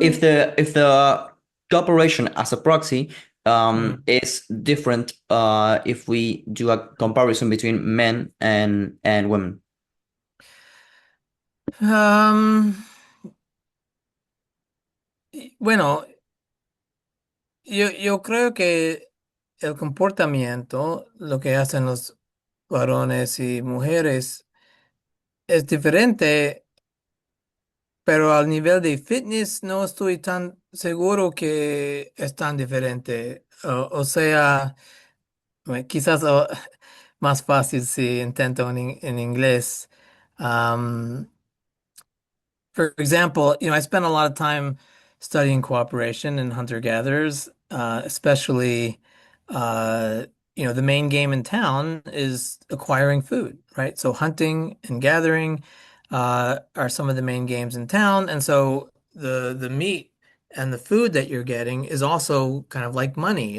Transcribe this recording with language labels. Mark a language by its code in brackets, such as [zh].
[en] the cooperation as a proxy Mm. is different if we do a comparison between men and women. [es] Am, bueno, yo creo que el comportamiento, lo que hacen los varones y mujeres, es diferente, pero al nivel de fitness no estoy tan seguro que es tan diferente. O sea, quizás más fácil si intento en inglés. [en] For example, I spent a lot of time studying cooperation and hunter-gatherers, especially, uh, the main game in town is acquiring food, right? So hunting and gathering, are some of the main games in town, and so the meat and the food that you're getting is also kind of like money.